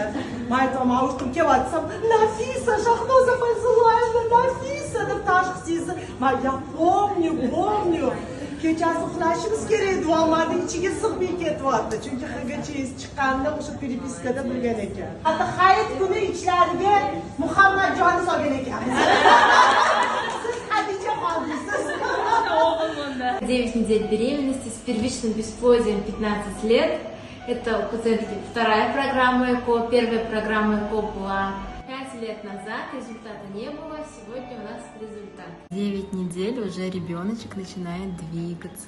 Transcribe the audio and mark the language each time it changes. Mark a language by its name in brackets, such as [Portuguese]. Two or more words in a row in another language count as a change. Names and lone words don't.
[Uzbek] Men aytaman, uyqum kelyapti. Nafisa, Shahnoza Fayzullayeva, Nafisa deb tashxisingizni men pomnю. Kechasi uxlashimiz kerak edi, ammo ichiga sig'may ketyapti. Chunki HGCS chiqqanda o'sha peripiskada bilgan ekan. Hatto hayit kuni ichlariga Muhammadjonni solgan ekanmiz. Siz Hadicha xoldingiz. [Russian] 9 недель беременности с первичным бесплодием 15 лет. Это у пациентки 2-я программа ЭКО, 1-я программа ЭКО была 5 лет назад, результата не было, сегодня у нас результат. 9 недель уже ребеночек начинает двигаться.